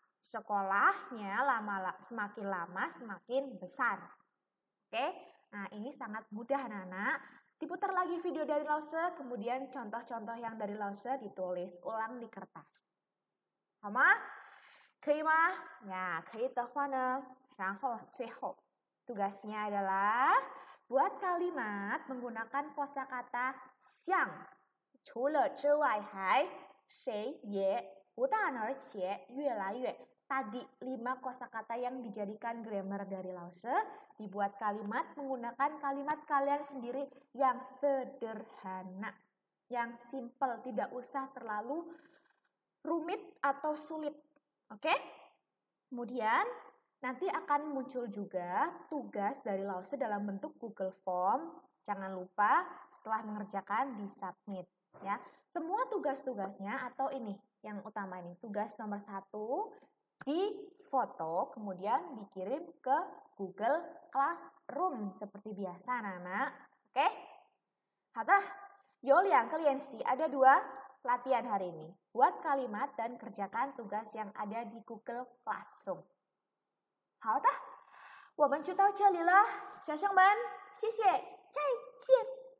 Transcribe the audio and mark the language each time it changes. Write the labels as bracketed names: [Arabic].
[Indonesian] Sekolahnya semakin lama semakin besar. Oke, nah ini sangat mudah anak-anak. Diputar lagi video dari Lause, kemudian contoh-contoh yang dari Lause ditulis ulang di kertas. [Chinese] 好吗？可以吗？呀，可以的话呢，然后最后 [Indonesian] tugasnya adalah buat kalimat menggunakan kosakata [Chinese] 像，除了之外还谁也不但而且越来越. [Indonesian] Tadi 5 kosakata yang dijadikan grammar dari Lause dibuat kalimat menggunakan kalimat kalian sendiri yang sederhana, yang simple, tidak usah terlalu rumit atau sulit. Oke? Kemudian nanti akan muncul juga tugas dari Lause dalam bentuk Google Form. Jangan lupa setelah mengerjakan di submit ya. Semua tugas-tugasnya atau ini yang utama ini, tugas nomor 1 di foto kemudian dikirim ke Google Classroom seperti biasa anak-anak. Oke? [Chinese] 好的，有2个练习, [Indonesian] ada 2 latihan hari ini. Buat kalimat dan kerjakan tugas yang ada di Google Classroom. [Chinese] 好的，我们就到这里了，学生们，谢谢，再见。